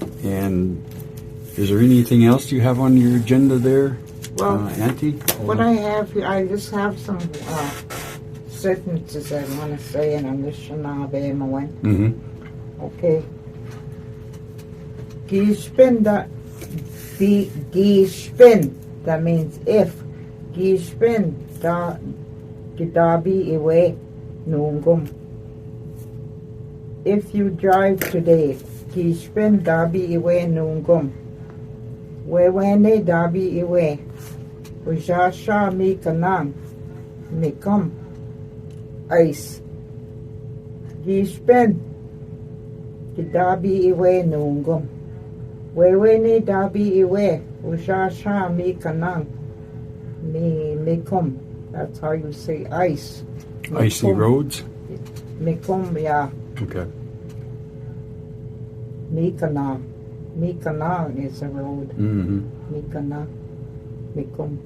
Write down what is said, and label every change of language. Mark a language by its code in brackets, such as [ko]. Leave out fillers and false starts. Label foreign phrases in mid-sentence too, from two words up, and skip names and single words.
[en] And is there anything else you have on your agenda there, Auntie? What I have here, I just have some sentences I want to say in Anishinaabe, Moen. Mm-hmm. Okay. Gishpin, that means if. [oj] Gishpin, gidabi iwe nungum. [en] If you drive today, [oj] Gishpin dabi iwe nungum. Wewene dabi iwe. Ujasha mi kanang. Mikum. Ice. Gishpin. Gidabi iwe nungum. Wewene dabi iwe. Ujasha mi kanang. Mikum. [en] That's how you say ice. Mikum. Icy roads? Mikum, yeah. Okay. Mikana. Mikana is a road. Mm-hmm. [oj] Mikana. Mikum.